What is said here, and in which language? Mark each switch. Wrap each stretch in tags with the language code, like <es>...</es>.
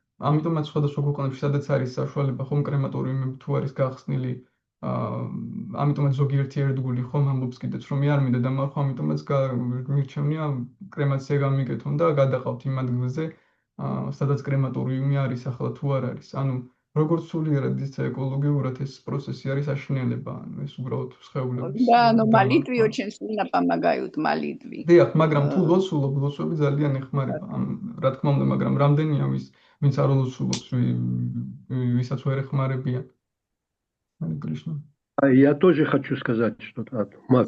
<ka>ამიტომაც სხვადასხვა ქვეყნებში, სადაც არის საშუალება, ხომ კრემატორიუმები თუ არის გახსნილი, ამიტომაც ზოგიერთი ერთგული ხომ ამბობს კიდეც, რომ მე არ მინდა დამარხვა, ამიტომაც მირჩევნია კრემაცია გამიგეთონ და გადაყავთ იმ ადგილზე, სადაც კრემატორიუმი არის ახლა თუ არ არის. ანუ როგორც სულიერად, ისე ეკოლოგიურად ეს პროცესი არის აშინელება, ანუ ეს უბრალოდ სხეულების.</ka> <ru>Да, но молитвы очень сильно помогают, молитвы.</ru> <ka>დიახ, მაგრამ თუ ლოცულობ, ლოცვები ძალიან ეხმარება. რა თქმა უნდა, მაგრამ რამდენია ვინც არ ლოცულობს, ვისაც ვერ ეხმარებიან. Харе Кришна.</ka> <ru>Я тоже хочу сказать что-то, Мак,</ru>